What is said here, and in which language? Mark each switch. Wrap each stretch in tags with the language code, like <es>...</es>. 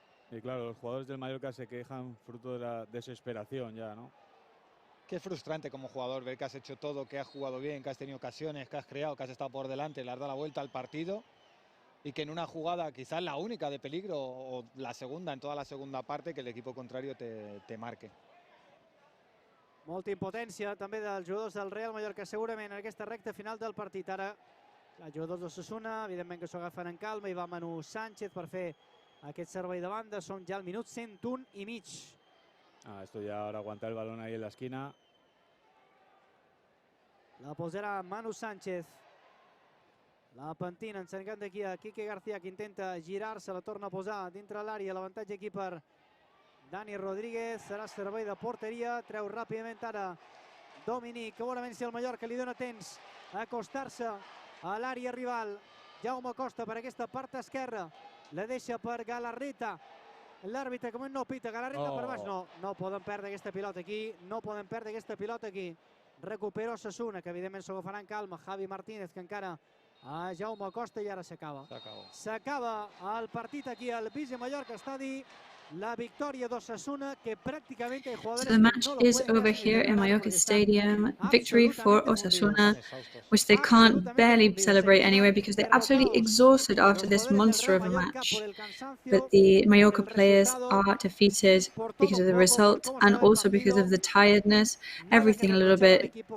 <es>Y claro, los jugadores del Mallorca se quejan fruto de la desesperación ya, ¿no? Que es frustrante como jugador ver que has hecho todo, que has jugado bien, que has tenido ocasiones, que has creado, que has estado por delante, le has dado la vuelta al partido y que en una jugada, quizás la única de peligro o la segunda, en toda la segunda parte, que el equipo contrario te marque.</es> <ca>Molta impotència també dels jugadors del Real Mallorca segurament en aquesta recta final del partit. Ara els jugadors d'Osasuna, evidentment que s'ho agafen en calma, i va Manu Sánchez per fer aquest servei de banda. Som ja al minut 101 i mig.</ca> <es>Esto ya ahora aguantar el balón ahí en la esquina.</es> <ca>La posarà Manu Sánchez. La pentina encercant aquí a Quique García, que intenta girar-se, la torna a posar dintre l'àrea. L'avantatge aquí per Dani Rodríguez. Serà servei de porteria. Treu ràpidament ara Dominic, que vol veure si el Mallorca li dona temps a acostar-se a l'àrea rival. Jaume Costa per aquesta part esquerra. La deixa per Galarreta. L'àrbitre com no pita, Galarreta per baix. No poden perdre aquesta pilota aquí. No poden perdre aquesta pilota aquí. Recupera Osasuna, que evidentment s'ho agafarà en calma. Javi Martínez, que encara a Jaume Costa, i ara s'acaba. S'acaba el partit aquí al Vise Mallorca Estadi. La victòria d'Osasuna, que pràcticament</ca> <es>hay jugadores.</es> <en>So the match is over here in Mallorca Stadium. Victory for Osasuna, which they can't barely celebrate anyway because they're absolutely exhausted after this monster of a match. But the Mallorca players are defeated because of the result and also because of the tiredness, everything a little bit.</en>